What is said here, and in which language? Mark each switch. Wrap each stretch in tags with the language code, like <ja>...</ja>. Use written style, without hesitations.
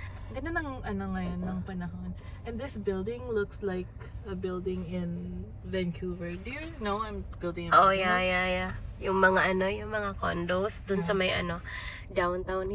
<tl>Ganda ng ngayon, ng panahon.</tl> <en>And this building looks like a building in Vancouver. Do you know I'm building in Oh, Vancouver? yeah.</en> <tl>Yung mga condos dun sa may downtown.</tl>